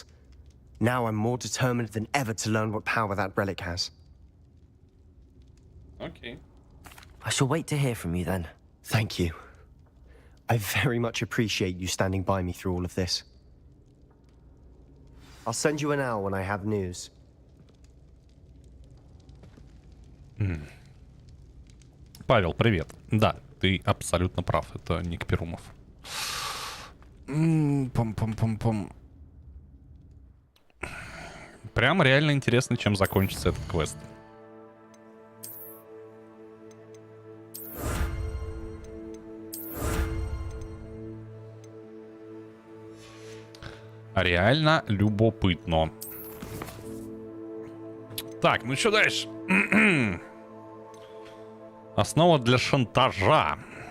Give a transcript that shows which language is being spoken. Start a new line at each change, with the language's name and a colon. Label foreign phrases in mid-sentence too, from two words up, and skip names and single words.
English: Now I'm more determined than ever to learn what power that relic has. Okay. I shall wait to hear from you then. Thank you. I very much appreciate you standing by me through all of this. I'll send you an owl when I have news.
Russian: Павел, привет. Да, ты абсолютно прав. Это Ник Перумов. Пам-пам-пам-пам. Прям реально интересно, чем закончится этот квест. Реально любопытно. Так, ну что дальше? Основа для шантажа.